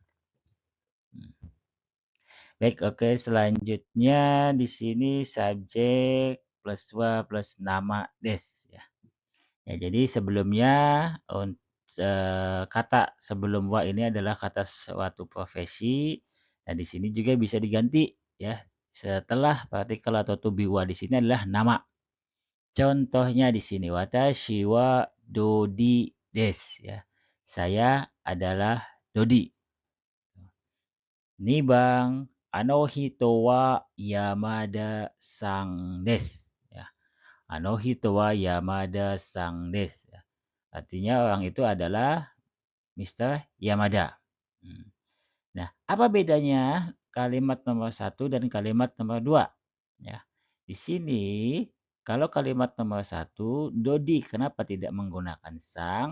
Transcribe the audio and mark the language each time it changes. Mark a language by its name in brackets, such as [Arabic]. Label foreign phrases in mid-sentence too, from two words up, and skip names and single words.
[Indonesian] Baik, oke, selanjutnya di sini subjek plus wa plus nama des, ya. Ya, jadi sebelumnya kata sebelum wa ini adalah kata suatu profesi. Nah, di sini juga bisa diganti, ya. Setelah partikel atau [English] to be [Indonesian] wa di sini adalah nama. Contohnya di sini [Japanese] 私は Dodi です, [Indonesian] ya. Saya adalah Dodi. [Japanese] 二番あの人は山田さんです, ya. あの人は山田さんです, [Indonesian] ya. Artinya orang itu adalah Mister Yamada. Hmm. Nah, apa bedanya kalimat nomor 1 dan kalimat nomor 2? Ya. Di sini kalau kalimat nomor 1, Dodi kenapa tidak menggunakan sang?